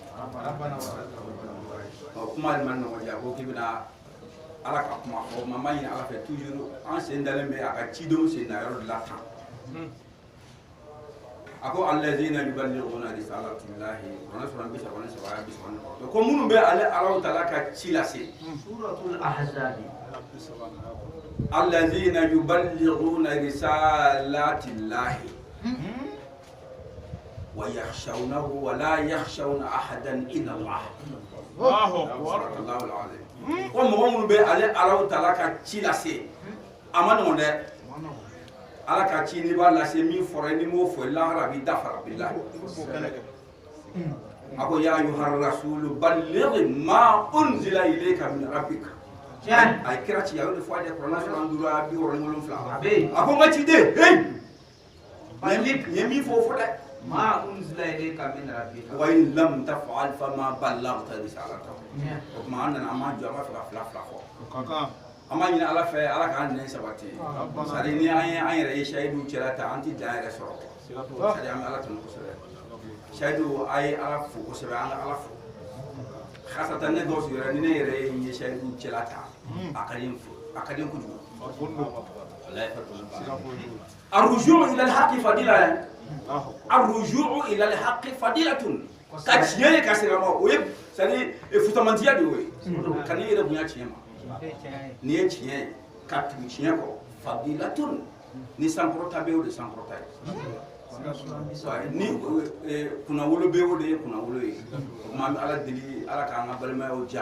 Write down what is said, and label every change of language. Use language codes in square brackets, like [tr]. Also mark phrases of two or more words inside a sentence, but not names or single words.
[bm] Kuma de ma nɔgɔn ja ko k'i bɛna Ala ka kuma fɔ, ma ɲini Ala fɛ toujours an sen dalen bɛ a ka cidenw sen na yɔrɔ de la tan. A ko [ar] الذين يبلغون رسالات الله, [bm] kuranɛ sura 33 ko minnu bɛ Alahu Taala ka ci lase. Suratul Ahzab. [ar] الذين يبلغون رسالات الله ويخشونه ولا يخشون أحدا إلا الله. الله أكبر. [bm] Ko mɔgɔ minnu bɛ Alahu Taala ka ci lase a ma nɔgɔn dɛ. Ala ka ci n'i b'a lase min fɔra n'i m'o fɔ lahara b'i dafara bilahi. A ko [ar] يا أيها الرسول بلغ ما أنزل إليك من ربك. [bm] A ye kira ci a y'o de fɔ a ye kuranɛ sura 57. A ko n ka ciden balligh n ye min fɔ o fɔ dɛ. [ar] ما أنزل إليك من ربك. وإن لم تفعل فما بلغت رسالته. [bm] O kuma an nana an ma jɔ an b'a fɛ ka fila fɔ. An b'a ɲini Ala fɛ Ala k'an nɛn sabati. [fr] C'est à dire [bm] ni an yɛrɛ ye sahidu cɛla ta an ti dan yɛrɛ sɔrɔ. [fr] C'est à dire [bm] an bɛ Ala tanu kosɛbɛ. Sahidu a ye Ala fo kosɛbɛ, an ka Ala fo. Khasatan ne Gawusu yɛrɛ ni ne yɛrɛ ye n ye sahidu cɛla ta a ka di n kojugu. [ar] الرجوع إلى الحق فضيلة. الرجوع إلى الحق فضيلة. [bm] Ka tiɲɛ ye ka segin a ma o ye [fr] c'est à dire [bm] futamantiya de y'o ye. Ka n'i yɛrɛ bonya tiɲɛ ma. N'i ye tiɲɛ ye ka tugu tiɲɛ kɔ fadilatun ni sankɔrɔta bɛ o de sankɔrɔta ye. Ni kunnawolo bɛ o de ye kunnawolo ye. O kuma an bɛ Ala deli Ala k'an ka balimayaw diya.